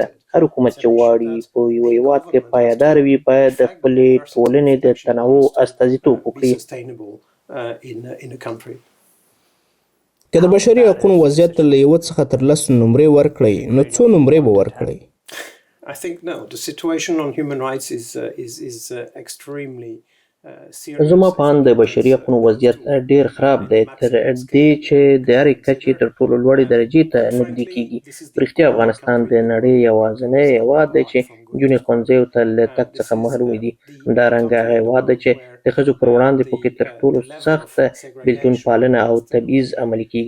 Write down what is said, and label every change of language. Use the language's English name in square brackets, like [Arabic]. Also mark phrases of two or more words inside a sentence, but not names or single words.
[Pashto] هر حکومت چې غواړي په یوه هېواد کې پایدار وي باید د خپلې ټولنې د تنوع استازیتوب وکړي. که د بشري حقونو وضعیت له 1 څخه تر 10 نمرې ورکړئ، نو څو نمرې به ورکړئ؟ [English] I think no, the situation on human rights is extremely [Pashto] زما په اند د بشري حقونو وضعیت ډیر خراب دی، تر دې چې د هرې کچې تر ټولو لوړې درجې ته نږدې کیږي. په رښتیا افغانستان د نړۍ یوازینی هېواد دی چې نجونې ښوونځیو ته له تګ څخه محرومې دي. همدارنګه هغه هېواد دی چې د ښځو پر وړاندې پکې تر ټولو سخته بېلتون پالنه او تبعیض عملي کیږي.